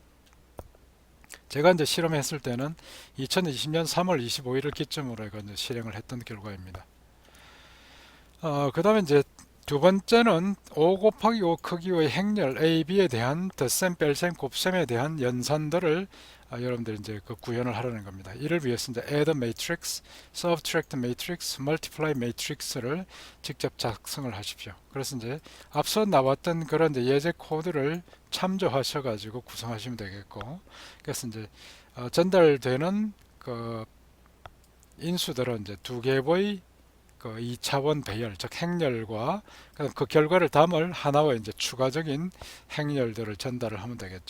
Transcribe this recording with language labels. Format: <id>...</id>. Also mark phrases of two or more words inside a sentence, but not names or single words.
<ko>제가 이제 실험했을 때는 2020년 3월 25일을 기점으로 해서 이제 실행을 했던 결과입니다. 그 다음에 이제 두 번째는 5 곱하기 5 크기의 행렬 A, B에 대한 덧셈, 뺄셈, 곱셈에 대한 연산들을 여러분들이 이제 그 구현을 하려는 겁니다. 이를 위해서 이제</ko> <en>add matrix, subtract matrix, multiply matrix</en> <ko>를 직접 작성을 하십시오. 그래서 이제 앞서 나왔던 그런 이제 예제 코드를 참조하셔 가지고 구성하시면 되겠고, 그래서 이제 전달되는 그 인수들은 이제 두 개의 그 2차원 배열, 즉 행렬과 그 결과를 담을 하나의 이제 추가적인 행렬들을 전달을 하면 되겠죠.</ko>